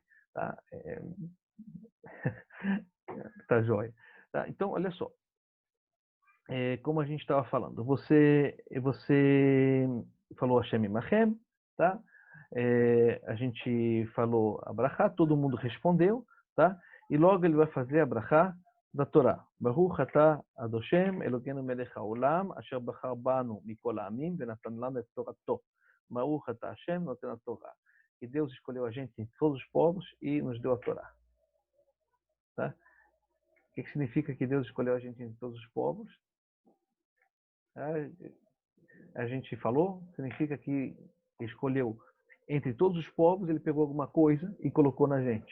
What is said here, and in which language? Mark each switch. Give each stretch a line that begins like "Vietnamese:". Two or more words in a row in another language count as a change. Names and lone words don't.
Portuguese: Tá? Tá joia. Tá? Então, olha só. Como a gente estava falando, você falou
Hebrew: השם עמכם,
Portuguese: tá? A gente falou a brachá, todo mundo respondeu, tá? E logo ele vai fazer a brachá da Torá.
Hebrew: ברוך אתה אדושם אלוקינו מלך העולם אשר בחר בנו מכל העמים ונתן לנו את תורתו. ברוך אתה השם נותן התורה.
Portuguese: E Deus escolheu a gente em todos os povos e nos deu a Torá. Tá? O que significa que Deus escolheu a gente em todos os povos? A gente falou, significa que escolheu entre todos os povos, ele pegou alguma coisa e colocou na gente.